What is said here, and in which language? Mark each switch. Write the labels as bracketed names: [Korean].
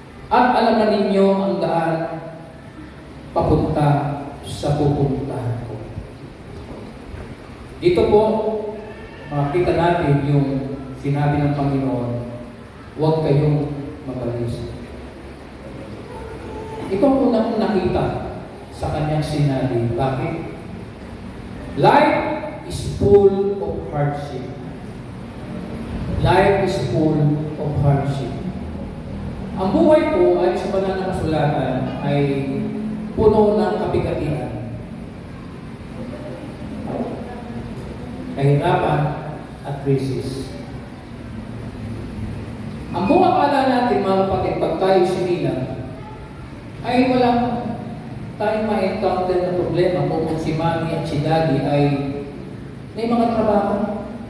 [Filipino] At alam na ninyo ang daan papunta sa pupuntahan ko. Dito po, makita natin yung sinabi ng Panginoon, huwag kayong mabalisa. Ito ang unang nakita sa kanyang sinabi. Bakit? [English] Life is full of hardship. Life is full of hardship. [Filipino] Ang buhay po ay sa banal na kasulatan ay puno ng kabigatian. Kahirapan at krisis. Ang buong akala natin, mga kapatid, pag tayo sinilang, ay walang tayong ma-encounter na problema kung si Mami at si Daddy ay may mga trabaho.